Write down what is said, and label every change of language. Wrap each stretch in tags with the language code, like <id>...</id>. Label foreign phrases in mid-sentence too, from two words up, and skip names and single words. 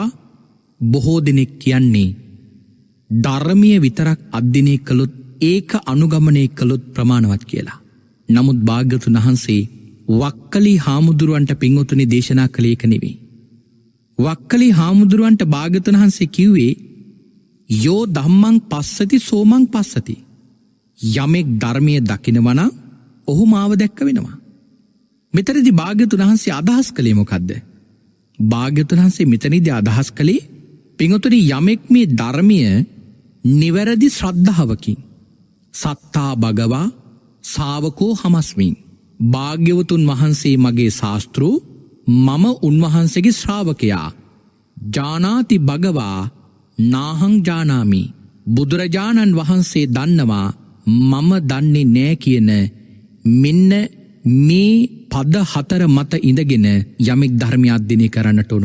<si>බොහෝ දෙනෙක් කියන්නේ ධර්මයේ විතරක් අධ්‍යයනය කළොත්, ඒක අනුගමනය කළොත් ප්‍රමාණවත් කියලා. නමුත් භාග්‍යවතුන් වහන්සේ වක්කලි හාමුදුරුවන්ට පින්වතුනි දේශනා කළේ ඒක නෙවෙයි. වක්කලි හාමුදුරුවන්ට භාග්‍යවතුන් වහන්සේ කිව්වේ</si> <pi>යෝ ධම්මං පස්සති සෝමං පස්සති.</pi> <si>යමෙක් ධර්මයේ දකිනවා නම් ඔහු මාව දැක්ක වෙනවා. මෙතනදී භාග්‍යවතුන් වහන්සේ අදහස් කළේ මොකද්ද? භාග්‍යවතුන් වහන්සේ මෙතනදී අදහස් කළේ පින්වතුනි යමෙක් මේ ධර්මය නිවැරදි ශ්‍රද්ධාවකින්</si> <pi>සත්තා භගවා ශාවකෝ හමස්මින්,</pi> <si>භාග්‍යවතුන් වහන්සේ මගේ ශාස්ත්‍රූ, මම උන්වහන්සේගේ ශ්‍රාවකයා,</si> <pi>ජානාති භගවා නාහං ජානාමි,</pi> <si>බුදුරජාණන් වහන්සේ දන්නවා මම දන්නේ නෑ කියන මෙන්න මේ පද 4 මත ඉඳගෙන යමෙක් ධර්මය අධ්‍යයනය කරන්නට ඕන.</si>